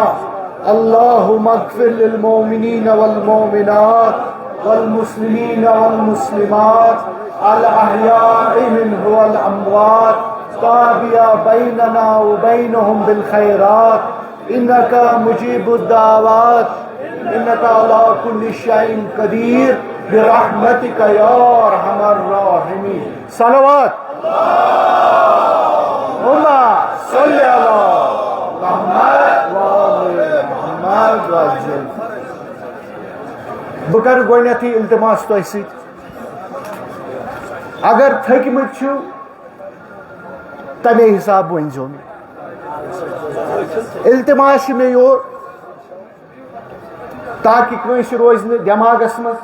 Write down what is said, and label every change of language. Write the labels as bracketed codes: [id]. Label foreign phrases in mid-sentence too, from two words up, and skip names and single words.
[ar] اللهم اغفر للمؤمنين والمؤمنات والمسلمين والمسلمات الأحياء منهم والأموات تابع بيننا وبينهم بالخيرات إنك مجيب الدعوات إنك على كل شيء قدير برحمتك يا أرحم الراحمين. صلوات اللهم صل على محمد وآل محمد وسلم. [ks] بہٕ کَرٕ گۄڈٕنیٚتھٕے التماس تۄہہِ سۭتۍ اگر تھٔکمٕتۍ چھِو تَمے حساب ؤنۍزیو مےٚ. التماس چھِ مےٚ یور تاکہ کٲنٛسہِ روزِ نہٕ دٮ۪ماغس منٛز.